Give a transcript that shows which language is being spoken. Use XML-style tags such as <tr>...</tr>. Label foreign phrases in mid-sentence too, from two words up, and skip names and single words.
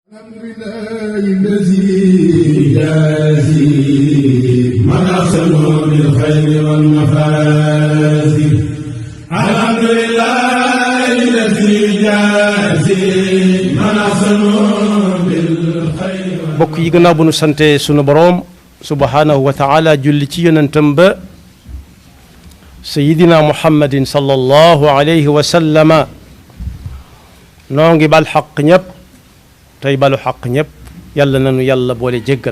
<ar>الحمد لله الذي يجازي من أحسن بالخير والمفازي. الحمد لله الذي يجازي من أحسن بالخير.</ar> <wo>bokk yi gannaaw bu nu sante sunu boroom</wo> <ar>سبحانه وتعالى</ar> <wo>julli ci yonentam ba</wo> <ar>سيدنا محمد صلى الله عليه و</ar> <wo>sallama noo ngi bal xaq ñëpp tey balu xaq ñëpp yàlla nanu yàlla boole jéggal</wo>